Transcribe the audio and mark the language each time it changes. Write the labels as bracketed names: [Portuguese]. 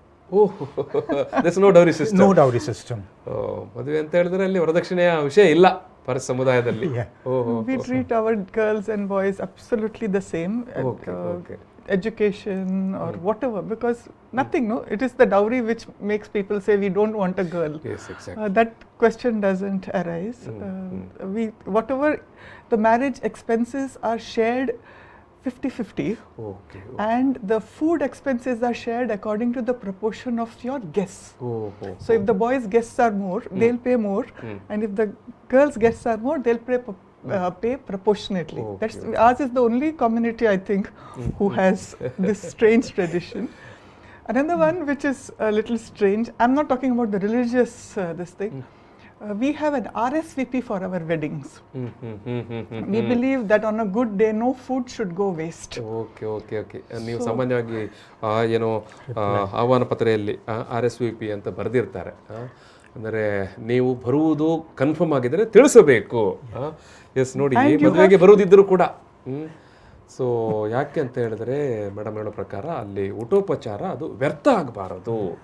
[English] Oh, there's no dowry system. No dowry system. [Kannada] ಮದುವೆ ಅಂತ ಹೇಳಿದ್ರೆ ಅಲ್ಲಿ ವರದಕ್ಷಿಣೆಯ ವಿಷಯ ಇಲ್ಲ ಪಾರ್ಸಿ ಸಮುದಾಯದಲ್ಲಿ. [English] We treat our girls and boys absolutely the same. Okay. Education or whatever, because nothing, it is the dowry which makes people say we don't want a girl. Yes, exactly. That question doesn't arise. Whatever the marriage expenses are shared 50-50. Okay. And the food expenses are shared according to the proportion of your guests. So if the boys' guests are more, they'll pay more, and if the girls' guests are more, they'll pay proportionately. That's ours is the only community, I think, who has this strange tradition. Another one which is a little strange, I'm not talking about the religious this thing. We have an RSVP for our weddings. We believe that on a good day, no food should go waste. Okay. [Kannada] ನೀವು ಸಾಮಾನ್ಯವಾಗಿ ಏನೋ ಆಹ್ವಾನ ಪತ್ರೆಯಲ್ಲಿ RSVP ಅಂತ ಬರೆದಿರ್ತಾರೆ. ಅಂದರೆ ನೀವು ಬರುವುದು confirm ಆಗಿದ್ರೆ ತಿಳಿಸಬೇಕು. ಎಸ್ ನೋಡಿ, ಮದುವೆಗೆ ಬರುವುದಿದ್ದರೂ ಕೂಡ. ಸೊ ಯಾಕೆ ಅಂತ ಹೇಳಿದ್ರೆ ಮೇಡಮ್ ಹೇಳೋ ಪ್ರಕಾರ ಅಲ್ಲಿ ಊಟೋಪಚಾರ ಅದು ವ್ಯರ್ಥ ಆಗಬಾರದು.